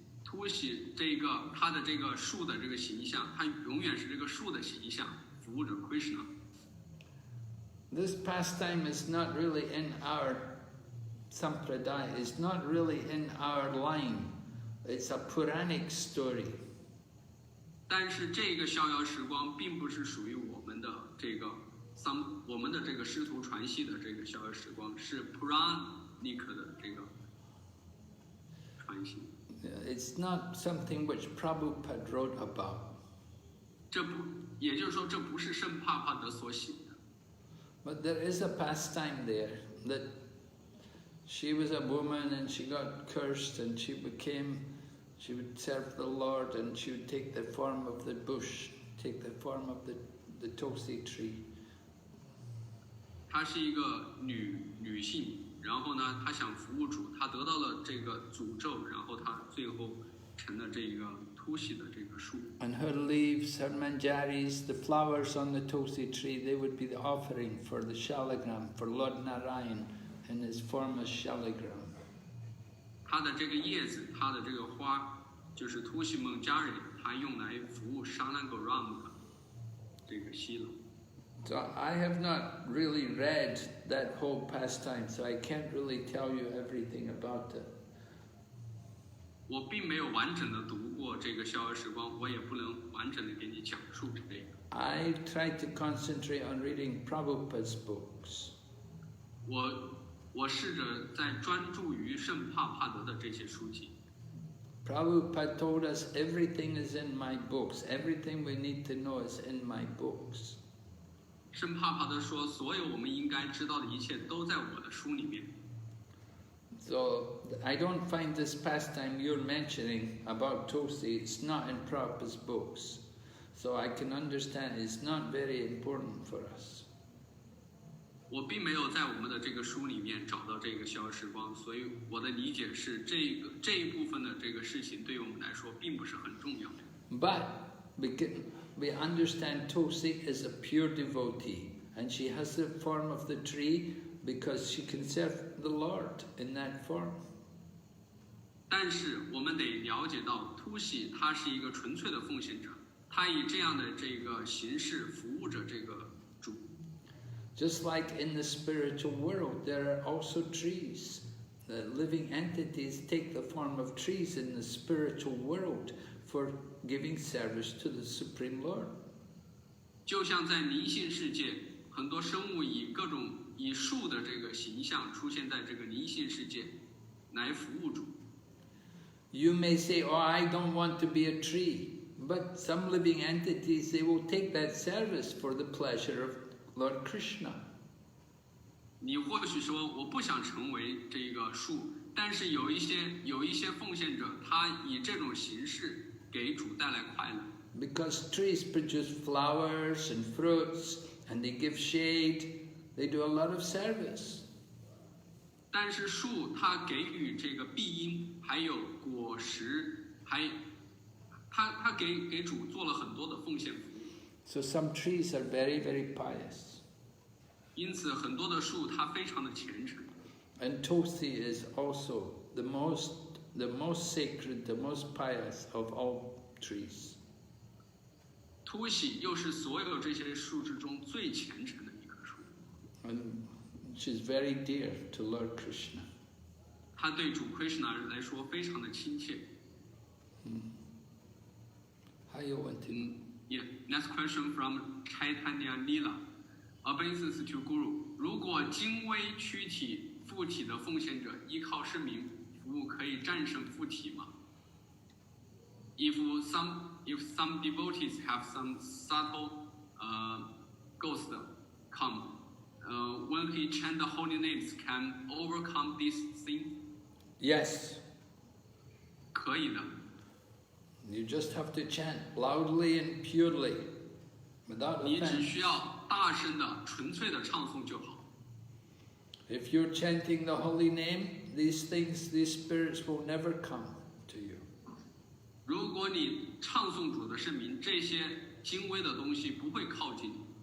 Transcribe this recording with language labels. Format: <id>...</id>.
<zh>突喜这个它的这个树的这个形象，它永远是这个树的形象，服务着 Krishna。</zh> <en>This pastime is not really in our sampradaya. It's not really in our line. It's a Puranic story.</en> <zh>但是这个逍遥时光并不是属于我们的这个师徒传系的这个逍遥时光，是 Puranic 的这个传系。</zh> <en>It's not something which Prabhupada wrote about.</en> <zh>也就是说，这不是圣帕帕德所写的。</zh> <en>But there is a pastime there that she was a woman and she got cursed and she would serve the Lord and she would take the form of the bush, take the form of the tosi tree.</en> <zh>她是一个女性，然后呢，她想服务主，她得到了这个诅咒，然后她最后成了这个突喜的这个树。</zh> <en>And her leaves, her manjaris, the flowers on the tosi tree, they would be the offering for the shalagram, for Lord Narayan in his form as shalagram.</en> <zh>它的这个叶子，它的这个花，就是突喜孟加瑞，它用来服务沙兰格 ram 的这个希了。</zh> <en>So I have not really read that whole pastime, so I can't really tell you everything about it.</en> <zh>我并没有完整的读过这个逍遥时光，我也不能完整的给你讲述这个。</zh> <en>I try to concentrate on reading Prabhupada's books.</en> <zh>我试着在专注于圣帕帕德的这些书籍。</zh> <en>Prabhupada told us everything is in my books. Everything we need to know is in my books.</en> <zh>圣帕帕德说，所有我们应该知道的一切都在我的书里面。</zh> <en>So I don't find this pastime you're mentioning about Tosi, it's not in Prabhupada's books. So I can understand it's not very important for us.</en> <zh>我并没有在我们的这个书里面找到这个逍遥时光，所以我的理解是这一部分的这个事情对于我们来说并不是很重要。</zh> <en>But we understand Tosi is a pure devotee and she has the form of the tree because she can serve the Lord in that form.</en> <zh>但是我们得了解到，突喜他是一个纯粹的奉献者，他以这样的这个形式服务着这个主。</zh> <en>Just like in the spiritual world, there are also trees. The living entities take the form of trees in the spiritual world for giving service to the Supreme Lord.</en> <zh>就像在灵性世界，很多生物以树的这个形象出现在这个灵性世界，来服务主。</zh> <en>You may say, "Oh, I don't want to be a tree," but some living entities they will take that service for the pleasure of Lord Krishna.</en> <zh>你或许说我不想成为这个树，但是有一些奉献者，他以这种形式给主带来快乐。</zh> <en>Because trees produce flowers and fruits, and they give shade. They do a lot of service.</en> <zh>但是树它给予这个庇荫，还有果实，它给主做了很多的奉献服务。</zh> <en>So some trees are very, very pious.</en> <zh>因此，很多的树它非常的虔诚。</zh> <en>And Tosi is also the most sacred, the most pious of all trees.</en> <zh>突喜又是所有这些树之中最虔诚的一棵树。</zh> <en>And she's very dear to Lord Krishna.</en> <zh>它对主 Krishna 来说非常的亲切。还有问题？</zh> <en>Yeah, next question from Chaitanya Lila. Obeisance to Guru.</en> <zh>如果精微躯体附体的奉献者依靠圣名服务，可以战胜附体吗？</zh> <en>If some devotees have some subtle ghost come, when he chant the holy names, can overcome this thing? Yes.</en> <zh>可以的。</zh> <en>You just have to chant loudly and purely, without</en> <zh>你只</zh> <en>offense.</en> <zh>需要大声的、纯粹的唱诵就好。</zh> <en>If you're chanting the holy name, these spirits will never come to you.</en> <zh>如果你唱诵主的圣名，这些精微的东西不会靠近你。</zh>